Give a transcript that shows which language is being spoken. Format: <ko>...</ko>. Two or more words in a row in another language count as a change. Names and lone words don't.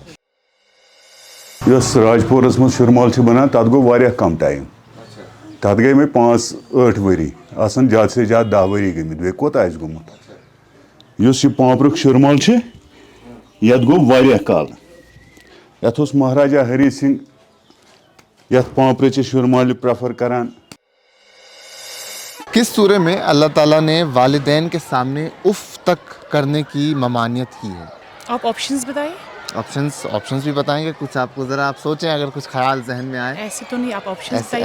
<ks>یۄس راجپورس منٛز شُرمال چھِ بنان تتھ گوٚو واریاہ کم ٹایم تتھ گٔے مےٚ 5-8 ؤری آسان زیادٕ سے زیادٕ 10 ؤری گٔمٕتۍ بیٚیہِ کوتاہ آسہِ گوٚمُت. یُس یہِ پانٛپرُک شُرمال چھِ یتھ گوٚو واریاہ کال یتھ اوس مہاراجا ہری سنگھ یتھ پانٛپرٕچہِ شُرمالہِ پریفر کران.</ks> <ur>کس سورے میں اللہ تعالیٰ نے والدین کے سامنے اف تک کرنے کی ممانعت کی ہے؟ آپ آپشنز بتائیں. آپشنز بھی بتائیں گے کچھ آپ کو، ذرا آپ سوچیں اگر کچھ خیال ذہن میں آئے. ایسے تو نہیں، آپ آپشنز بتائیں.</ur>